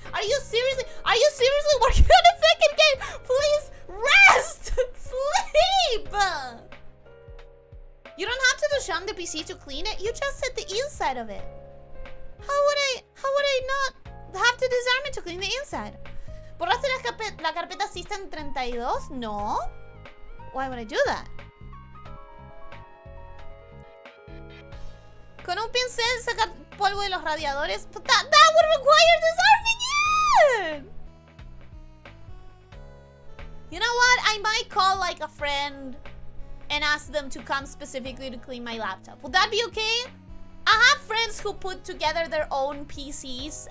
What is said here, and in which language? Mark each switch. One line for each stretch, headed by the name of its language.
English: Are you seriously working on a second game? Please rest! Sleep! You don't have to deshun the PC to clean it. You just set the inside of it. How would I not have to disarm it to clean the inside?
Spanish: ¿Borraste la carpeta System 32? No.
English: Why would I do that?
Spanish: Con un pincel sacar polvo de los radiadores.
English: But that would require disarming it! You know what? I might call like a friend and ask them to come specifically to clean my laptop. Would that be okay? I have friends who put together their own PCs.